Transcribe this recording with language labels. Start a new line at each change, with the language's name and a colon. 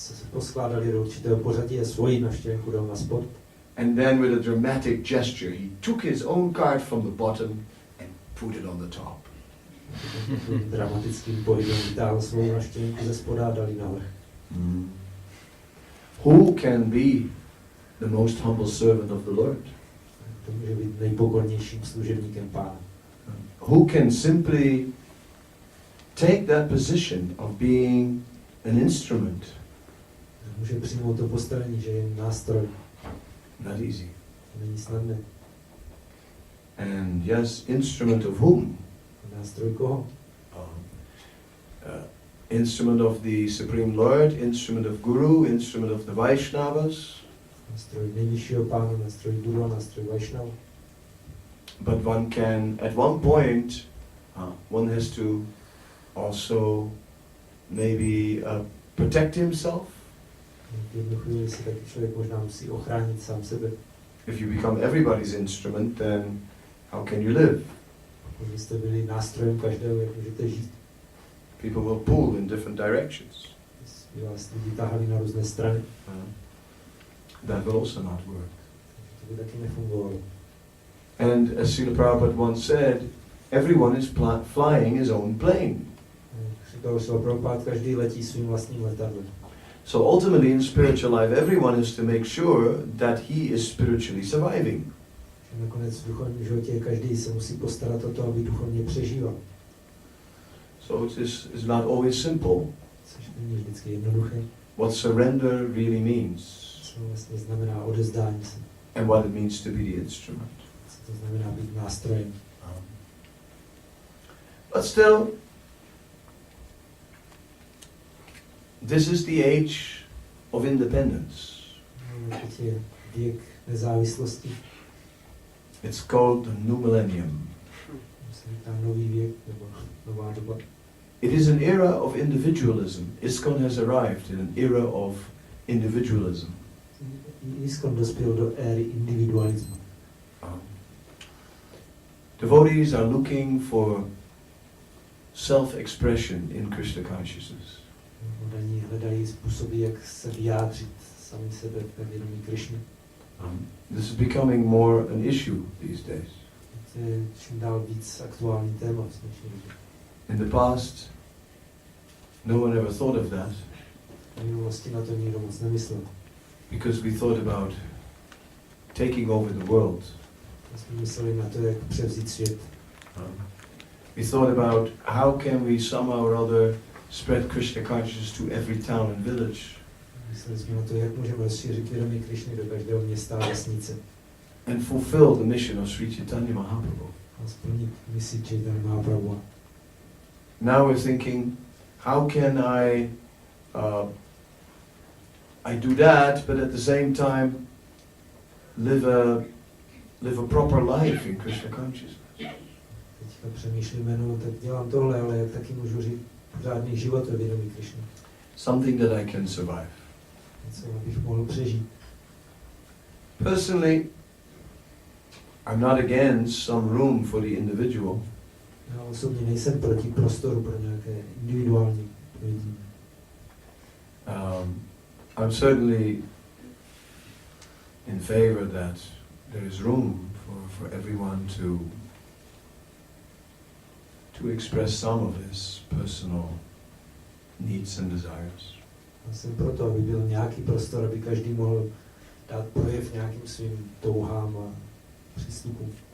Czech: Poskládali do určitého pořadí a svoji navštěvenku dal na spod.
English: And then with a dramatic gesture, he took his own card from the bottom and put it on the top.
Czech: Dramatickým pohybem vytáhl svou navštěvenku ze spoda a dali navrch.
English: Who can be the most humble servant of the Lord?
Czech: To může být nejpokornějším služebníkem Pána.
English: Who can simply take that position of being an instrument?
Czech: Může přijmout to postavení, že je nástroj.
English: Not easy.
Czech: To není snadné.
English: And yes, instrument of whom?
Czech: Nástroj koho?
English: Instrument of the Supreme Lord, instrument of Guru, instrument of the Vaishnavas.
Czech: Nástroj nejvyššího pána, nástroj Guru, nástroj Vaishnava.
English: But one can, at one point, one has to also maybe protect himself.
Czech: V jednu chvíli si taky člověk možná musí ochránit sám sebe.
English: If you become everybody's instrument, then how can you live?
Czech: Pokud byste byli nástrojem každého, jak můžete žít.
English: People will pull in different directions.
Czech: By vás lidi tahali na různé strany.
English: That will also not work.
Czech: To by taky nefungovalo.
English: And as Srila Prabhupada once said, everyone is flying his own plane.
Czech: Říkal Srila Prabhupada, každý letí svým vlastním letadlem.
English: So ultimately in spiritual life, everyone is to make sure that he is spiritually surviving.
Czech: Nakonec v duchovním životě každý se musí postarat o to, aby duchovně přežíval.
English: So it is not always simple.
Czech: Což není vždycky jednoduché.
English: What surrender really means.
Czech: Co vlastně znamená odezdání se.
English: And what it means to be the instrument.
Czech: Co to znamená být nástrojem.
English: But still, this is the age of independence.
Czech: Teď je věk nezávislosti.
English: It's called the new millennium.
Czech: Nový věk nebo nová doba.
English: It is an era of individualism. ISKCON has arrived in an era of individualism.
Czech: ISKCON dospěl do éry individualismu.
English: Devotees are looking for self-expression in Krishna consciousness.
Czech: Oni hledají způsoby, jak se vyjádřit sami sebe ve vědomí Krishny.
English: This is becoming more an issue these days.
Czech: To je čím dál víc aktuální téma v dnešní době.
English: In the past, no one ever thought of that.
Czech: V minulosti na to nikdo moc nemyslel.
English: Because we thought about taking over the world.
Czech: Jsme mysleli na to, jak převzít svět.
English: We thought about how can we somehow or other spread Krishna consciousness to every town and village.
Czech: Mysleli jsme na to, jak můžeme rozšířit vědomí Krishny do každého města a vesnice.
English: And fulfill the mission of Sri Chaitanya Mahaprabhu.
Czech: A splnit misi Chaitanya Mahaprabhu.
English: Now we're thinking, how can I do that, but at the same time live a proper life in Krishna consciousness.
Czech: Teďka přemýšlíme, no tak dělám tohle, ale jak taky můžu žít pořádný život ve vědomí Krishny.
English: Something that I can survive.
Czech: Něco, abych mohl přežít.
English: Personally, I'm not against some room for the individual.
Czech: Já osobně nejsem proti prostoru pro nějaké individuální lidi.
English: I'm certainly in favor that there is room for everyone to express some of his personal needs and desires.
Czech: Já jsem proto, aby byl nějaký prostor, aby každý mohl dát projev nějakým svým touhám a přístupům.